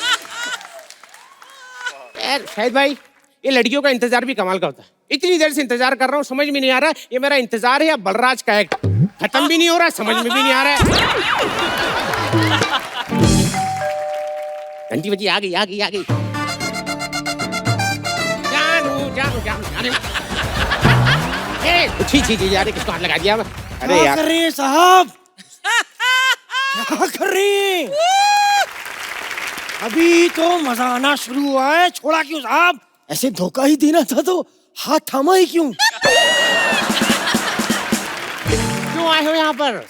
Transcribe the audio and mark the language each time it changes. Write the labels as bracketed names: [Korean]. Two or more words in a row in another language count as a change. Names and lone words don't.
[Hindi] यार शाहिद भाई, ये लड़कियों का इंतजार भी कमाल का होता है। इतनी देर से इंतजार कर रहा हूँ, समझ में नहीं आ रहा ये मेरा इंतजार है या बलराज का एक्ट। खत्म भी नहीं हो रहा, समझ में भी नहीं आ रहा है। घंटी बजी, आ गई आ गई आ गई। जानू जानू जानू जानू। छी छी छी, यार किसको हाथ लगा दिया? अरे यार, कर रही है साहब? क्या कर रही हैं? अभी तो मजा आना शुरू हुआ है, छोड़ा क्यों साहब? ऐसे धोखा ही देना था तो हाथ थामा ही क्यों? क्यों आए हो यहाँ पर?